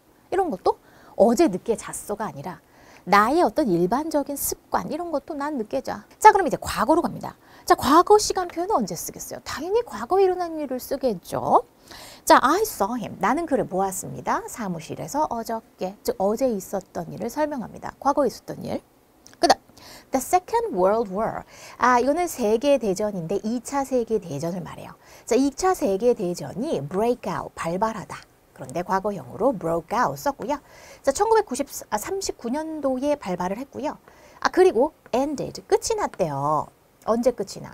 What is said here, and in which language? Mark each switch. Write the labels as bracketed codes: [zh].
[ko] 이런 것도 어제 늦게 잤어가 아니라 나의 어떤 일반적인 습관 이런 것도 난 늦게 자. 자, 그럼 이제 과거로 갑니다. 자, 과거 시간 표현은 언제 쓰겠어요? 당연히 과거에 일어난 일을 쓰겠죠. 자, [en] I saw him. [ko] 나는 그를 보았습니다. 사무실에서 어저께, 즉 어제 있었던 일을 설명합니다. 과거에 있었던 일. 그다음 The Second World War. 이거는 세계대전인데 2차 세계대전을 말해요. 자, 2차 세계대전이 break out, 발발하다. 그런데 과거형으로 broke out 썼고요. 자, 1939년도에 발발을 했고요. 그리고 ended, 끝이 났대요. 언제 끝이 나?